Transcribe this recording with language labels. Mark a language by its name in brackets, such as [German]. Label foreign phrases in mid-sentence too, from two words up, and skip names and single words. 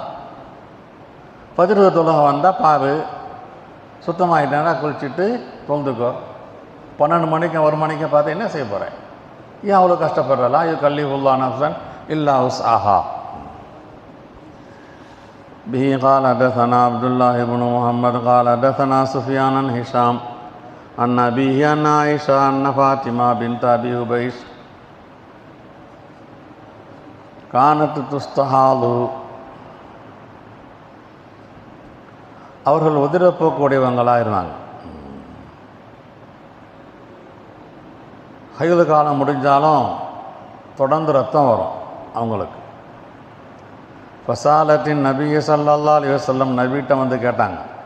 [Tamil] ஃபஜ்ர் தொழுகை வந்தால் பாரு, சுத்தமாகிட்டேன்னா குளிச்சுட்டு தொழுதுக்கோ. 12 மணிக்கு 1 மணிக்கு பார்த்து என்ன செய்ய போகிறேன்? ஏன் அவ்வளோ கஷ்டப்படுறலாம்? [Arabic] இது كلف الله نفسا إلا وسعها. பிஹி قال حدثنا عبد الله بن محمد قال حدثنا سفيان عن هشام عن أبيه عن عائشة أن فاطمة بنت أبي حبيش كانت تستحاض. [Tamil] அவர்கள் உதிரப்போக்கூடியவங்களாக இருந்தாங்க. ஹைது காலம் முடிஞ்சாலும் தொடர்ந்து ரத்தம் வரும் அவங்களுக்கு. [Arabic] فسألت النبي صلى الله عليه وسلم [Tamil] நபிகிட்ட கேட்டாங்க.